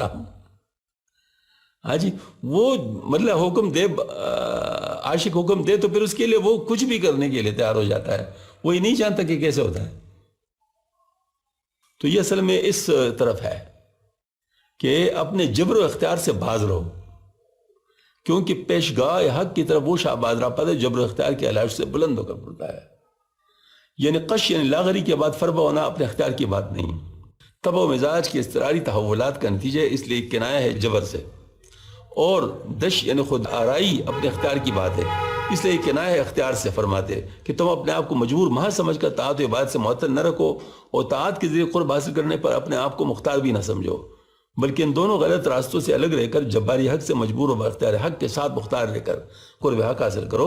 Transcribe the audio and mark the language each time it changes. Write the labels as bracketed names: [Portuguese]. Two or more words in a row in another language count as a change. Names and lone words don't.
[Urdu] ہاں جی، وہ مطلب حکم دے، عاشق حکم دے تو پھر اس کے لیے وہ کچھ بھی کرنے کے لیے تیار ہو جاتا ہے، وہ یہ نہیں جانتا کہ کیسے ہوتا ہے۔ تو یہ اصل میں اس طرف ہے کہ اپنے جبر و اختیار سے باز رہو، کیونکہ پیشگاہ حق کی طرف وہ شہباز رہ پاتا ہے جبر و اختیار کے علاج سے بلند ہو کر پڑتا ہے۔ یعنی قش یعنی لاغری کے بعد فربہ ہونا اپنے اختیار کی بات نہیں، طبع و مزاج کی اضطراری تحولات کا نتیجہ ہے، اس لیے کنایہ ہے جبر سے۔ اور دش یعنی خود آرائی اپنے اختیار کی بات ہے، اس لیے کنایہ ہے اختیار سے۔ فرماتے کہ تم اپنے آپ کو مجبور محض سمجھ کر طاعت و عبادت سے معطل نہ رکھو، اور طاعت کے ذریعے قرب حاصل کرنے پر اپنے آپ کو مختار بھی نہ سمجھو، بلکہ ان دونوں غلط راستوں سے الگ رہ کر جباری حق سے مجبور و اختیار حق کے ساتھ مختار رہ کر قرب حق حاصل کرو۔